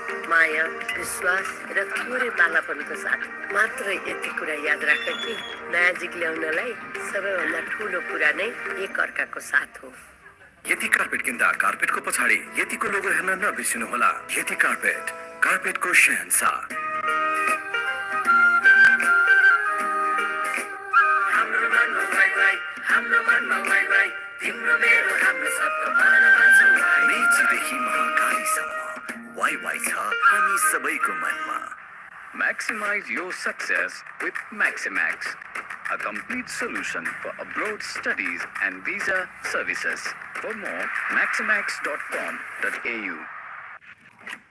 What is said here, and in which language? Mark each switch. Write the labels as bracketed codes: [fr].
[ne] माया विश्वास र थोरै बालापनको साथ मात्र यति कुरा याद राख कि नयाँ ल्याउनलाई सबैभन्दा ठुलो कुरा नै एक अर्काको साथ हो। यति कार्पेट किन्दा कार्पेटको पछाडि यतिको लोगो हेर्न नबिर्सिनुहोला। यति कार्पेट, कार्पेटको शहंशाह। हाम्रो मनमा वाइ वाइ तिम्रो मेरो हाम्रो सबको मनमा छ वाइ। मेचीदेखि महाकालीसम्म वाइ वाइ छ हामी सबैको मनमा। [en] Maximize your success with Maximax, a complete solution for abroad studies and visa services. For more, maximax.com.au.